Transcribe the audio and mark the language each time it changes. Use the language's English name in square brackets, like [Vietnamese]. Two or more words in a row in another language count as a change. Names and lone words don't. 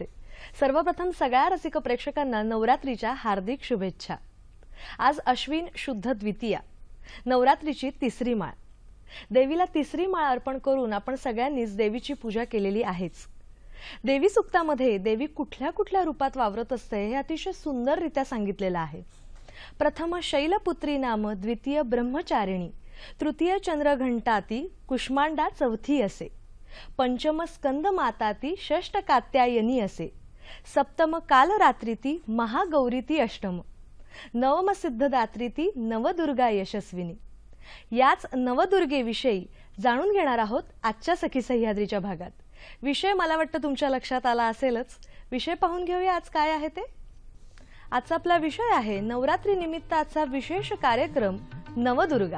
[Marathi] सर्वप्रथम सगळ्या रसिक प्रेक्षकांना नवरात्रीच्या हार्दिक शुभेच्छा। आज अश्विन शुद्ध द्वितीया, नवरात्रीची तिसरी माळ। देवीला तिसरी माळ अर्पण करून आपण सगळ्यांनीच देवीची पूजा केलेली आहेच। देवी सुक्तामध्ये देवी कुठल्या कुठल्या रूपात वावरत असते हे अतिशय सुंदररित्या सांगितलेलं आहे। [Sanskrit] प्रथम शैलपुत्री नाम, द्वितीय ब्रह्मचारिणी, तृतीय चंद्रघंटाती, कुष्मांडा चौथी असे, पंचम स्कंद माताती, षष्ठ कात्यायनी असे, सप्तम कालरात्रीती, महागौरीती अष्टम, नवम सिद्धदात्रीती, नवदुर्गा यशस्विनी। [Marathi] याच नवदुर्गेविषयी जाणून घेणार आहोत आजच्या सखी सह्याद्रीच्या भागात। विषय मला वाटतं तुमच्या लक्षात आला असेलच। विषय पाहून घेऊया आज काय आहे ते। आजचा आपला विषय आहे नवरात्री निमित्त आजचा विशेष कार्यक्रम नवदुर्गा।